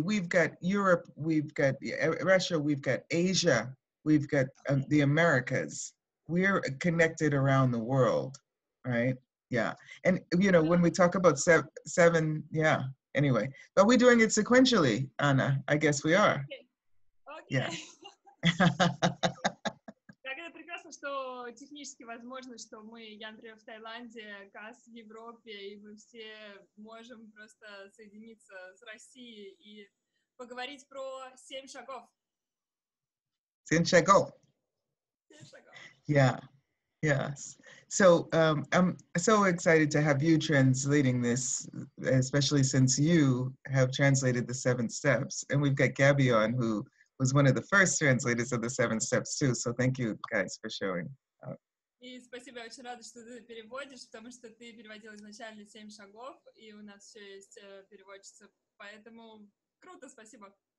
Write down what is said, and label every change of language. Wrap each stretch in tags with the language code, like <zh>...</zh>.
<en>We've got Europe, we've got Russia, we've got Asia, we've got the Americas. We're connected around the world, right? Yeah. And, when we talk about seven, yeah. Anyway, but we're doing it sequentially, Anna. I guess we are. Okay. Yeah.</en> <ru>Как это прекрасно, что технически возможно, что я, например, в Таиланде, Касс в Европе, и мы все можем просто соединиться с Россией и поговорить про 7 шагов. 7 шагов. 7 шагов.</ru> <en>Yeah. Yes. So I'm so excited to have you translating this, especially since you have translated the 7 steps. And we've got Gabby on, who was one of the first translators of the 7 steps too. So thank you guys for showing up.</en> <ru>И спасибо, я очень рада, что ты переводишь, потому что ты переводил изначально 7 шагов, и у нас еще есть переводчица, поэтому круто, спасибо.</ru>